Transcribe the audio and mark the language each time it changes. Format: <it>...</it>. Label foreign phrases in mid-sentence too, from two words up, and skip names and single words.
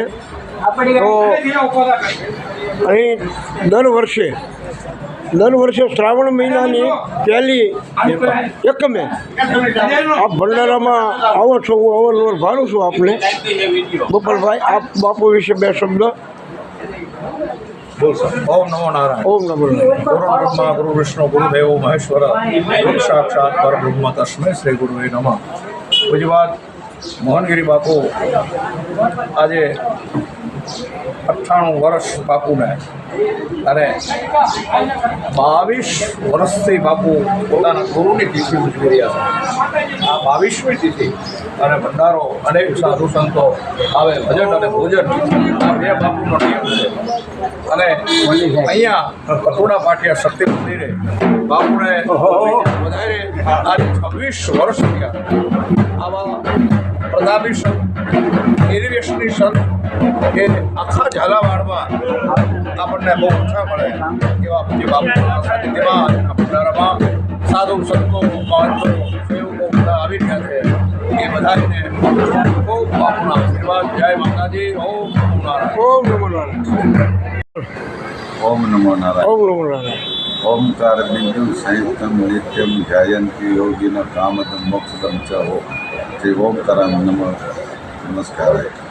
<gu>તો અહીં દર વર્ષે શ્રાવણ મહિનાની પહેલી એકમે આપ ભંડારામાં આવો છો, હું અવરનવર ભાડું છું આપને। ગોપાલભાઈ, આપ બાપુ વિશે બે શબ્દ।</gu> <sa>ओम नमो नारायण। ઓમ નમો નારાયણ। गुरु ब्रह्मा गुरु विष्णु गुरुदेव महेश्वर गुरु साक्षात परब्रह्म तस्मै श्री गुरुवे नमः।</sa> <gu>પૂજ્યપાદ મોહનગિરી બાપુ આજ 98 વર્ષ બાપુ ને અરે 22 વર્ષથી બાપુ પોતાના ગુરુની તિથિ ઉજવી રહ્યા છે। आ 22મી तिथि અને ભંડારો અનેક સાધુ સંતો આવે, ભજન અને ભોજન આ બે બાપુનો નિયમ છે। અને અહીંયા કટોડા પાટિયા શક્તિ મંદિરે બાપુને વધારે આજે 26 વર્ષ થયા। આવા પ્રતાપી સંત, નિર્વ્યસની સંત કે આખા ઝાલાવાડમાં આપણને બહુ ઓછા મળે એવા પૂજ્ય બાપુના સાનિધ્યમાં ભંડારામાં સાધુ સંતો, મહંતો, સેવકો બધા આવી રહ્યા છે। એ બધાને ખૂબ બાપુના આશીર્વાદ। જય માતાજી।</gu> <sa>ઓમ નમો નારાયણ। ઓમ નમો નારાયણ। ओम नमो नारायण। ઓમ નમો નારાયણ। ओंकार बिंदु संयुक्तम नित्यम ध्यायन्ति योगिन कामदम मोक्षदम च। श्री ओंकाराय नमः। नमस्कार।</sa>